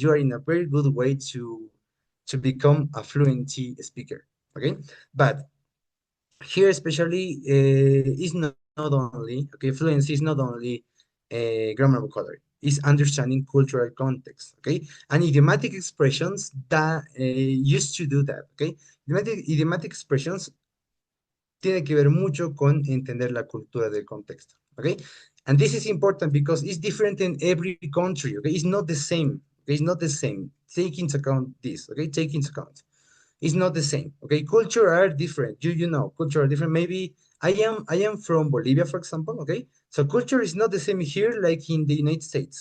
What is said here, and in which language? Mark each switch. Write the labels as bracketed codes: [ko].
[en] You are in a very good way to become a fluency speaker. Okay, but here especially is not only okay, fluency is not only grammar vocabulary, is understanding cultural context. Okay, and idiomatic expressions that used to do that. [es] Okay, [en] idiomatic expressions [es] tiene que ver mucho con entender la cultura del contexto. [en] Okay, and this is important because it's different in every country. Okay, it's not the same. Okay? It's not the same. Take into account this. Okay, take into account it's not the same. Okay, culture are different. You know, culture are different. Maybe I am from Bolivia, for example. Okay, so culture is not the same here like in the United States.